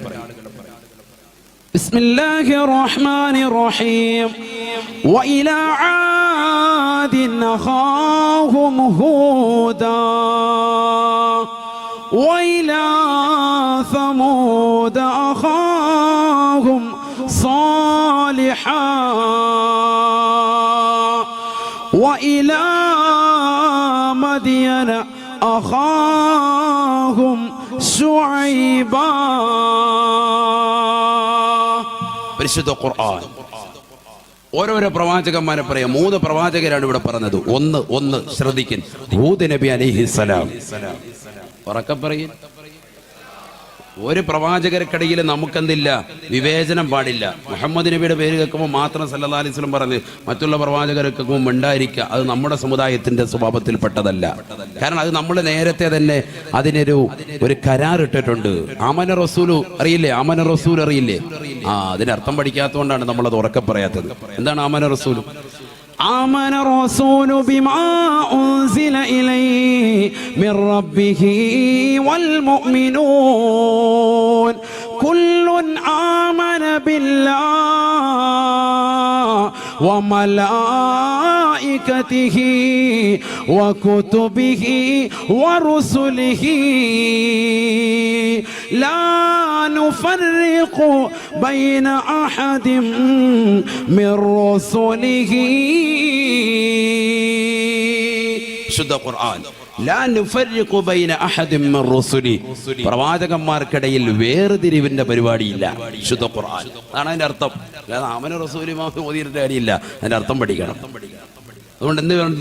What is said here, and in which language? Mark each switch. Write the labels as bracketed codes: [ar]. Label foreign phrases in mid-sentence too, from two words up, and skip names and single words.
[ar] بسم الله الرحمن الرحيم. وإلى عاد أخاهم هودا وإلى ثمود أخاهم صالحا وإلى مدين أخاهم شعيبا. [ml] പരിശുദ്ധ ഖുർആൻ ഓരോരോ പ്രവാചകന്മാരെ പറയാം. 3 പ്രവാചകരാണ് ഇവിടെ പറഞ്ഞത്. ഒന്ന് ശ്രദ്ധിക്കും. ഹൂദ് നബി അലൈഹിസ്സലാം. ഉറക്കെ പറയും. ഒരു പ്രവാചകർക്കിടയിൽ നമുക്കെന്തില്ല? വിവേചനം പാടില്ല. മുഹമ്മദ് നബിയുടെ പേര് കേൾക്കുമ്പോൾ മാത്രം [ar] صلى الله عليه وسلم [ml] പറഞ്ഞ് മറ്റുള്ള പ്രവാചകരെ കേൾക്കുമ്പോൾ മിണ്ടായിരിക്കുക. അത് നമ്മുടെ സമുദായത്തിന്റെ സ്വഭാവത്തിൽപ്പെട്ടതല്ല. കാരണം അത് നമ്മൾ നേരത്തെ തന്നെ അതിനൊരു കരാറിട്ടിട്ടുണ്ട്. [ar] آمن الرسول [ml] അറിയില്ലേ? [ar] آمن الرسول [ml] അറിയില്ലേ? അതിനർത്ഥം പഠിക്കാത്തതുകൊണ്ടാണ് നമ്മളത് ഉറക്കെ പറയാത്തത്. എന്താണ് [ar] آمن الرسول? آمن الرسول بما أنزل إليه من ربه والمؤمنون كل آمن بالله وملائكته وكتبه ورسله لا نفرق بين أحد من رسله. [ml] ശുദ്ധ ഖുർആൻ. [ar] لا نفرق بين أحد من رسله. [ml] പ്രവാചകന്മാർക്കിടയിൽ വേർതിരിവിന്റെ പരിപാടിയില്ല. ശുദ്ധ ഖുർആൻ. അതാണ് അതിന്റെ അർത്ഥം. അല്ലാതെ [ar] آمن الرسول [ml] ഓതിയിട്ട് കാര്യമില്ല. അതിന്റെ അർത്ഥം പഠിക്കണം. അതുകൊണ്ട് എന്ത് പറഞ്ഞില്ല?